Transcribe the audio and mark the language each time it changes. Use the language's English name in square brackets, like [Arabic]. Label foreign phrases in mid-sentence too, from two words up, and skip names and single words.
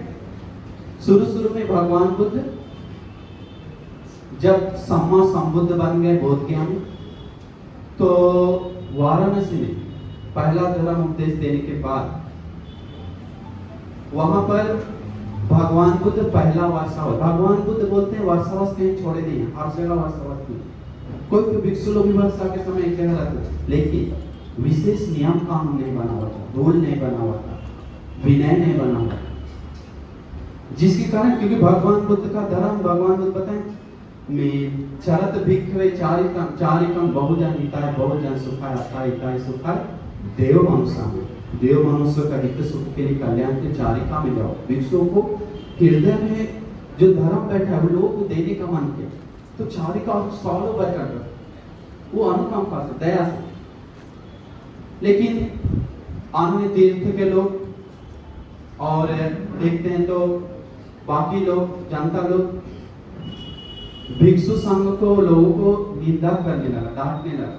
[Hindi] शुरू में भगवान बुद्ध जब सम्मा संबुद्ध बन गए, बोध ज्ञानी, तो वाराणसी में पहला धर्म उपदेश देने के बाद वहां पर भगवान बुद्ध पहला वार्षावास, भगवान बुद्ध बोलते हैं वार्षावास कहीं छोड़े नहीं है, हर जगह वार्षावास की। कोई भी भिक्षु लोग भी वर्षा के समय एक जगह रहते, लेकिन विशेष नियम कानून नहीं बना हुआ था, रूल नहीं बना हुआ था, विनय नहीं बना हुआ था, जिसके कारण, क्योंकि भगवान बुद्ध का धर्म, भगवान बुद्ध बताएं में [Pali] चरत भिक्षवे चारिकम बहुजन हिताय बहुजन सुखाय अथाय हिताय सुखाय देव मनुष्य, [Hindi] देव मनुष्य का हित सुख के लिए कल्याण के चारिका में जाओ। भिक्षुओं को हृदय में जो धर्म बैठा है वो लोगों को देने का मन किया, तो चारिका फॉलो कर वो अनुकंपा से, दया से। लेकिन अन्य तीर्थ के लोग और देखते हैं तो बाकी लोग, जनता लोग भिक्षु संघ को, लोगों को निंदा करने लगा, डांटने लगा।